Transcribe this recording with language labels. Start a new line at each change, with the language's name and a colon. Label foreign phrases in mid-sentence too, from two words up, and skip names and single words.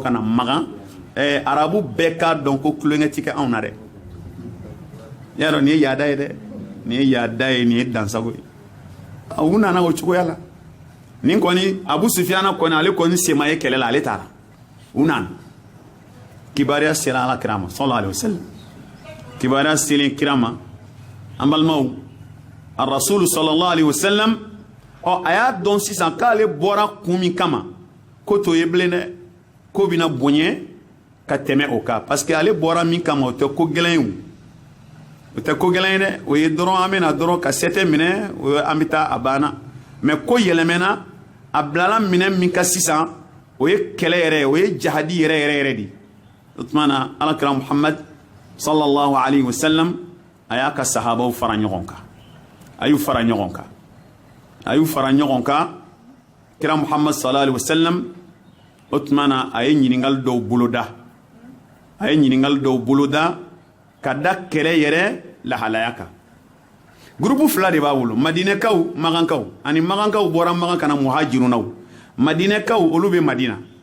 Bambara: ka na Magan arabu bɛɛ k'a dɔn ko kulonkɛ tɛ kɛ anw na dɛ y'a dɔn nin ye yaada ye dɛ nin ye yaada ye nin ye dansago ye u nana o cogoya la nin kɔni Abu Sufyana kɔni ale kɔni sema ye kɛlɛ la ale taara u nana kibaruya sera Alakira ma
Arabic: صلى الله عليه وسلم
Bambara: kibaruya selen kira ma an balimaw a
Arabic: رسول صلى الله عليه وسلم
Bambara: a y'a dɔn sisan k'ale bɔra kun min kama ko to ye bilen dɛ ko bɛna bonya ka tɛmɛ o kan
French: parce que
Bambara: ale bɔra min kama o tɛ ko gɛlɛn ye o tɛ ko gɛlɛn ye dɛ o ye dɔrɔn an bɛna dɔrɔn ka sɛtɛ minɛ o ye an bɛ taa a banna mais ko yɛlɛmɛna a bilala minɛ min ka sisan o ye kɛlɛ yɛrɛ o ye jahadi yɛrɛ de o tuma na Alakira Muhammad
Arabic: صلى الله عليه وسلم
Bambara: a y'a ka sahabaw fara ɲɔgɔn kan a y'u fara ɲɔgɔn kan kira Muhammad
Arabic: صلى الله عليه وسلم
Bambara: o tuma na a ye ɲininkali dɔw boloda ka da kɛrɛ yɛrɛ lahalaya kan groupe fila de b'a bolo Madinɛkaw Magankaw ani Magankaw bɔra Magan kana muhajirunaw Madinɛkaw olu bɛ Madina